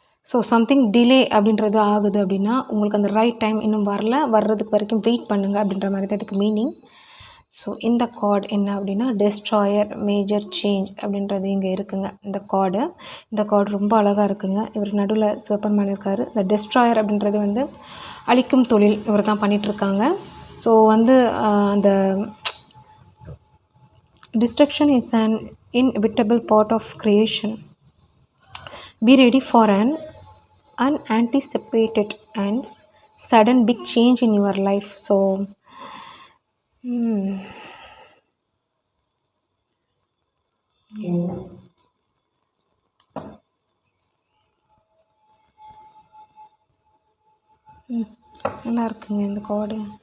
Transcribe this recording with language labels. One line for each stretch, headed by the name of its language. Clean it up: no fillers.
Tamil: So something delay அப்படின்றது ஆகுது அப்படின்னா உங்களுக்கு அந்த ரைட் டைம் இன்னும் வர்றதுக்கு வரைக்கும் வெயிட் பண்ணுங்கள் அப்படின்ற மாதிரி தான் இதுக்கு மீனிங். ஸோ இந்த கார்டு என்ன அப்படின்னா டெஸ்ட்ராயர் மேஜர் சேஞ்ச் அப்படின்றது இங்கே இருக்குங்க. இந்த கார்டு ரொம்ப அழகாக இருக்குங்க. இவர் நடுவில் சிவபெருமான் இருக்கார். இந்த டெஸ்ட்ராயர் அப்படின்றது வந்து அழிக்கும் தொழில் இவர் தான் பண்ணிகிட்ருக்காங்க.
English: so
Tamil: வந்து அந்த
English: destruction is an inevitable part of creation. Be ready for an unanticipated and sudden big change in your life.
Tamil: So நல்லா இருக்குங்க இந்த கார்டு.